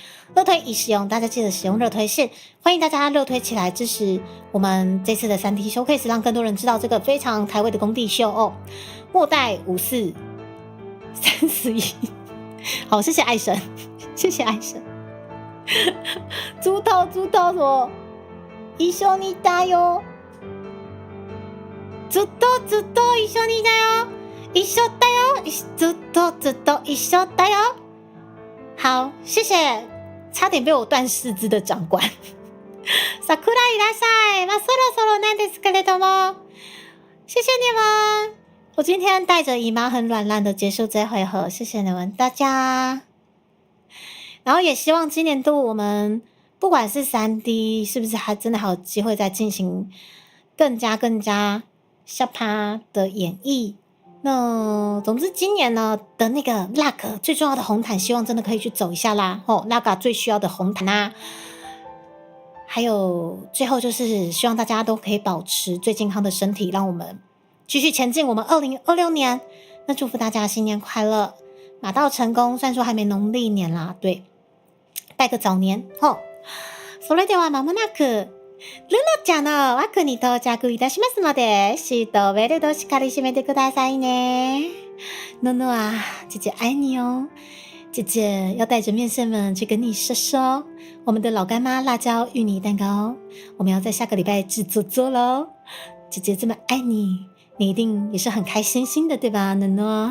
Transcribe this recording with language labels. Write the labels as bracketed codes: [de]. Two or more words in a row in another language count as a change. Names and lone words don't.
[zh] 热推已使用，大家记得使用热推线，欢迎大家热推起来支持我们这次的3D Showcase，让更多人知道这个非常台味的工地秀哦。末代5431，好，谢谢爱神，谢谢爱神。猪头什么？ [ja] 一緒にいたよ。ずっと一緒にいたよ。一緒だよ。ずっと一緒だよ。 [zh] 好，谢谢。差点被我断四肢的长官。 [ja] 桜いらっしゃい。まあ、そろそろなんですけれども。 [zh] 谢谢你们。我今天带着姨妈很软烂的结束这回合，谢谢你们大家。然后也希望今年度我们不管是3D 是不是还真的还有机会再进行更加下趴的演绎。那总之今年呢的那个 LAG 最重要的红毯，希望真的可以去走一下啦。LAG 最需要的红毯啊。还有最后就是希望大家都可以保持最健康的身体，让我们继续前进我们2026年。那祝福大家新年快乐，马到成功。虽然说还没农历年啦，对，拜个早年。 [ja] それでは間もなくルノちゃんの枠に到着いたしますので、シートベルトしっかり締めてくださいね。 [zh] 诺诺啊，姐姐爱你哦。姐姐要带着面线们去跟你说，我们的老干妈辣椒芋泥蛋糕，我们要在下个礼拜制作做咯。姐姐这么爱你，你一定也是很开心的，对吧，诺诺？